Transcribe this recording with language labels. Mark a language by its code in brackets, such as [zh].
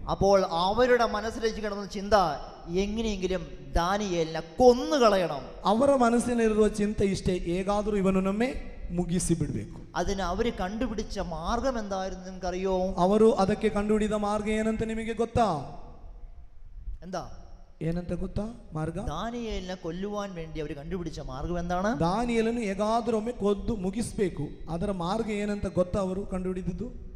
[ml] അപ്പോൾ അവരുടെ മനസ്സിലേക്ക് കിടന്ന ചിന്ത, എങ്ങനെയെങ്കിലും ദാനിയേലിനെ കൊന്നുകളയണം. [kn] ಅವರ ಮನಸ್ಸಿನಲ್ಲಿರುವ ಚಿಂತೆ ಇಷ್ಟೇ, ಹೇಗಾದರೂ ಇವನನ್ನೊಮ್ಮೆ ಮುಗಿಸಿ ಬಿಡಬೇಕು. [ml] അതിന് അവര് കണ്ടുപിടിച്ച മാർഗം എന്തായിരുന്നു നിങ്ങൾക്കറിയോ? [kn] ಅವರು ಅದಕ್ಕೆ ಕಂಡುಹಿಡಿದ ಮಾರ್ಗ ಏನಂತ ನಿಮಗೆ ಗೊತ್ತಾ? [ml] എന്താ [kn] ಏನಂತ ಗೊತ್ತಾ ಮಾರ್ಗ? [ml] ദാനിയേലിനെ കൊല്ലുവാൻ വേണ്ടി അവർ കണ്ടുപിടിച്ച മാർഗം എന്താണ്? [kn] ದಾನಿಯೇಲನು ಹೇಗಾದರೂ ಒಮ್ಮೆ ಕೊದ್ದು ಮುಗಿಸ್ಬೇಕು. ಅದರ ಮಾರ್ಗ ಏನಂತ ಗೊತ್ತಾ ಅವರು ಕಂಡುಹಿಡಿದಿದ್ದು?